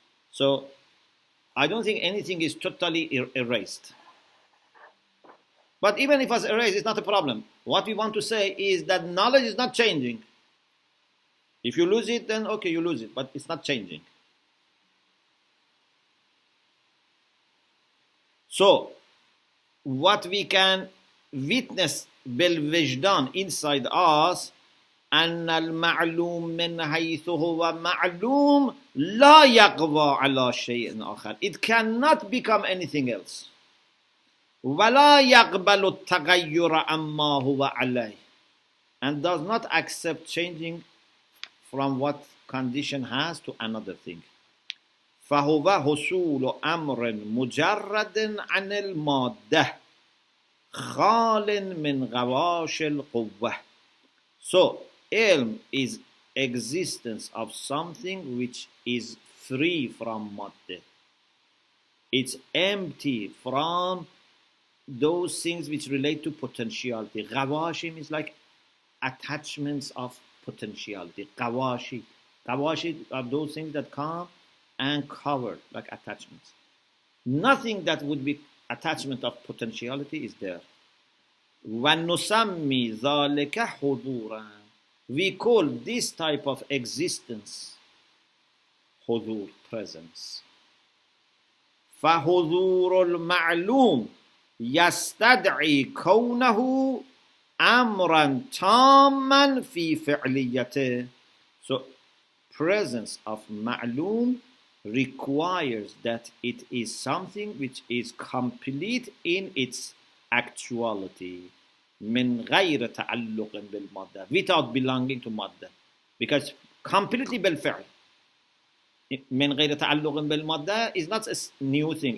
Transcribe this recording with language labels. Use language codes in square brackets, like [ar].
[en] So, I don't think anything is totally erased. But even if it's erased, it's not a problem. What we want to say is that knowledge is not changing. If you lose it, then okay, you lose it, but it's not changing. So, what we can witness [ar] بالوجدان [en] inside us, [ar] أن المعلوم من حيث هو معلوم لا يقوى على شيء آخر. [en] It cannot become anything else. [ar] ولا يقبل التغير عما هو عليه. [en] And does not accept changing from what condition has to another thing. [ar] فهو حصول أمر مجرد عن المادة خال من غواش القوة. [en] So, ilm is existence of something which is free from madde. It's empty from those things which relate to potentiality. Gawashim is like attachments of potentiality. Gawashi are those things that come and cover, like attachments. Nothing that would be attachment of potentiality is there. [ar] وَنُسَمِّي ذَلِكَ حُضُورًا. [en] We call this type of existence حضور, presence. [ar] فحضور المعلوم يستدعي كونه أمرا تاما في فعليته. [en] So, presence of ma'loom requires that it is something which is complete in its actuality. [ar] من غير تعلق بالمادة, [en] without belonging to madda. Because completely بالفعل. [ar] من غير تعلق بالمادة [en] is not a new thing.